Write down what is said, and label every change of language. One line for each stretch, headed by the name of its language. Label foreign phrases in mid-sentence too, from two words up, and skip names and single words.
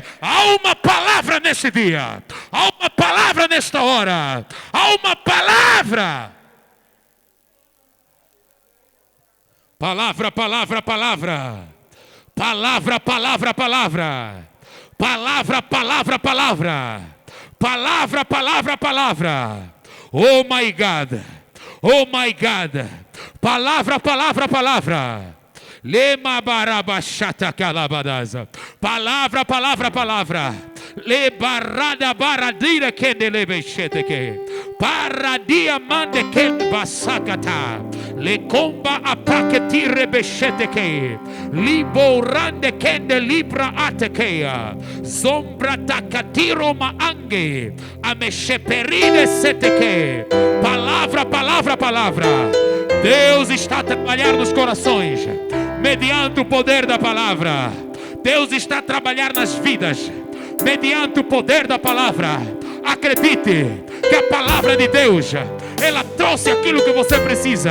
Portuguese: Há uma palavra neste dia, há uma palavra nesta hora, há uma palavra. Palavra, palavra, palavra. Palavra, palavra, palavra. Palavra, palavra, palavra. Palavra, palavra, palavra.
English: Oh my God. Oh my God.
Portuguese: Palavra, palavra, palavra. Lema barabachata calabadaza. Palavra, palavra, palavra. Le barada baradira que delebechete que. Paradia mande que basakata. Le comba apaketire bechete que. Liborande que de libra atekeia. Zombra takatiro maange. Amesheperide seteke. Palavra, palavra, palavra. Deus está a trabalhar nos corações mediante o poder da palavra. Deus está a trabalhar nas vidas mediante o poder da palavra. Acredite que a palavra de Deus, ela trouxe aquilo que você precisa.